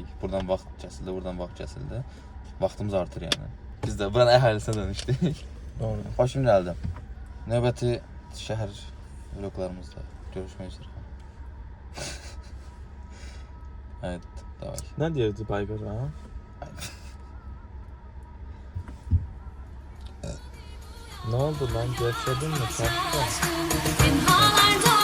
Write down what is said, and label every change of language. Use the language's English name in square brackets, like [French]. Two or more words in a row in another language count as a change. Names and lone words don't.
[Azerbaijani] Buradan vaxt kəsildi. Vaxtımız artır yəni. Biz də buranın əhalisinə dönüşdük. Doğru. Xoşum gəldi. Növbəti şəhər vloglarımızda görüşmək üzrə. [Turkish] Evet, davay. [Azerbaijani] Nə deyirdi Baygara? [Turkish] Ne oldu lan? Gevşedin mi? Çarptı. [English] In Holland